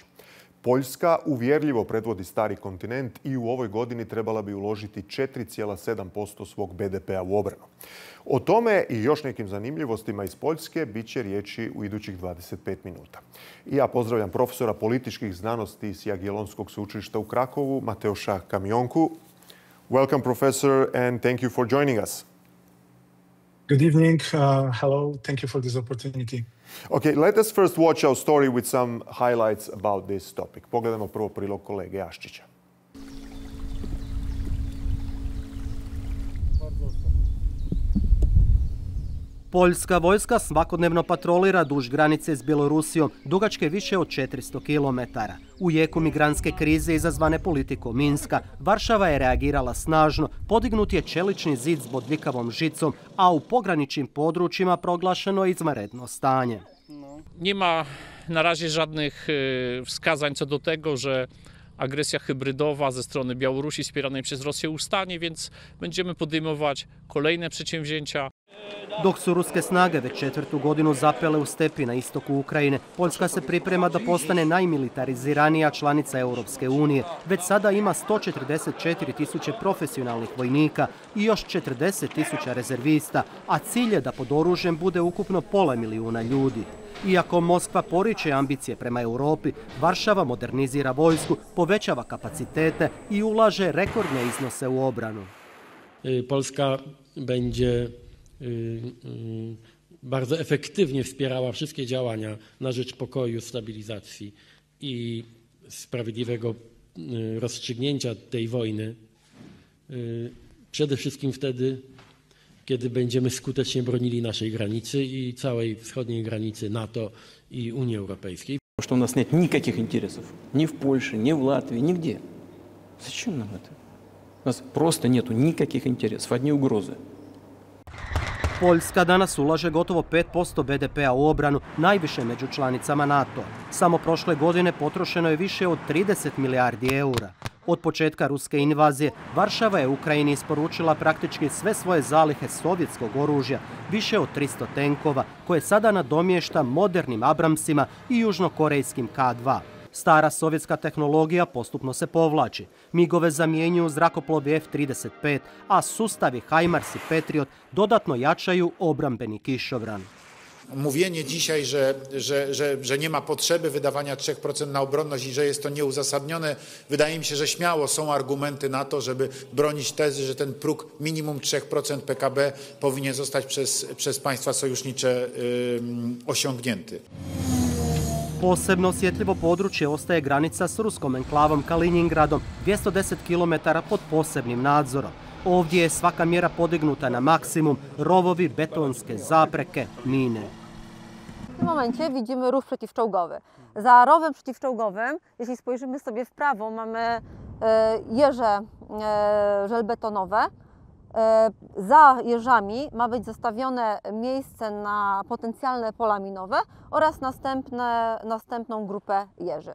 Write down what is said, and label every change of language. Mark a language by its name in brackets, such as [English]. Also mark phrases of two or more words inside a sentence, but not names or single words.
[Croatian] Poljska uvjerljivo predvodi stari kontinent i u ovoj godini trebala bi uložiti 4,7% svog BDP-a u obranu. O tome i još nekim zanimljivostima iz Poljske bit će riječi u idućih 25 minuta. I ja pozdravljam profesora političkih znanosti s Jagiellonskog sveučilišta u Krakovu, Mateuszoma Kamionku. [English] Welcome, professor, and thank you for joining us. Good evening. Hello. Thank you for this opportunity. Okay, let us first watch our story with some highlights about this topic. [Croatian] Pogledamo prvo prilog kolege Aščića. Poljska vojska svakodnevno patrolira duž granice s Bjelorusijom, dugačke više od 400 km. U jeku migrantske krize izazvane politikom Minska, Varšava je reagirala snažno, podignut je čelični zid s bodljikavom žicom, a u pograničnim područjima proglašeno je izvanredno stanje. [Polish] Nie ma na razie żadnych wskazań co do tego, że agresja hybrydowa ze strony Białorusi wspieranej przez Rosję ustanie, więc będziemy podejmować kolejne przedsięwzięcia. [Croatian] Dok su ruske snage već 4. godinu zapele u stepi na istoku Ukrajine, Poljska se priprema da postane najmilitariziranija članica Europske unije. Već sada ima 144.000 profesionalnih vojnika i još 40.000 rezervista, a cilj je da pod oružjem bude ukupno pola milijuna ljudi. Iako Moskva poriče ambicije prema Europi, Varšava modernizira vojsku, povećava kapacitete i ulaže rekordne iznose u obranu. [Polish] Polska będzie bardzo efektywnie wspierała wszystkie działania na rzecz pokoju, stabilizacji i sprawiedliwego rozstrzygnięcia tej wojny. Przede wszystkim wtedy, kiedy będziemy skutecznie bronili naszej granicy i całej wschodniej granicy NATO i Unii Europejskiej. [Russian] Что у нас нет никаких интересов ни в Польше, ни в Латвии, нигде. Зачем нам это? У нас просто нету никаких интересов, одни угрозы. [Croatian] Poljska danas ulaže gotovo 5% BDP-a u obranu, najviše među članicama NATO. Samo prošle godine potrošeno je više od 30 milijardi eura. Od početka ruske invazije, Varšava je Ukrajini isporučila praktički sve svoje zalihe sovjetskog oružja, više od 300 tenkova, koje sada nadomješta modernim Abramsima i južnokorejskim K2. Stara sovjetska tehnologija postupno se povlači. Migove zamjenjuju zrakoplovi F-35, a sustavi HIMARS i Patriot dodatno jačaju obrambeni kišobran. [Polish] Mówienie dzisiaj, że nie ma potrzeby wydawania 3% na obronność i że jest to nieuzasadnione, wydaje mi się, że śmiało są argumenty na to, żeby bronić tezy, że ten próg minimum 3% PKB powinien zostać przez państwa sojusznicze osiągnięty. [Croatian] Posebno osjetljivo područje ostaje granica s ruskom enklavom Kaliningradom, 210 km pod posebnim nadzorom. Ovdje je svaka mjera podignuta na maksimum, rovovi, betonske zapreke, mine. [Polish] W tym momencie widzimy rów przeciwczołgowy. Za rowem przeciwczołgowym, jeśli spojrzymy sobie w prawo, mamy jeże żelbetonowe. Za jeżami ma być zostawione miejsce na potencjalne pola minowe oraz następną grupę jeży.